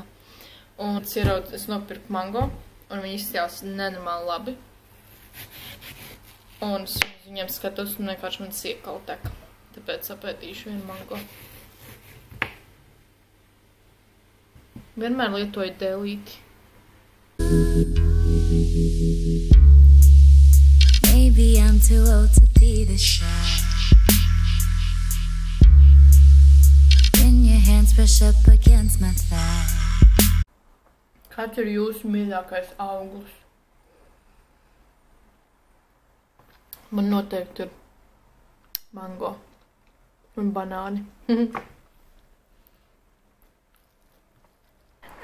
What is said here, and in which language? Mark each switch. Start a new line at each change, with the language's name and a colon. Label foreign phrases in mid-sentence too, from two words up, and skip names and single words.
Latvian: Un cierot, es nopirku mango, un viņi izstījās nenormāli labi. Un es viņiem skatos, un vienkārši man siekala tek. Tāpēc apētīšu vienu mango. Vienmēr lietoju dēlīti.
English: Maybe I'm too old to be this shy. When your hands brush up against my thigh.
Latvian: Kāds ir jūsu mīļākais auglis? Man noteikti ir mango un banāni.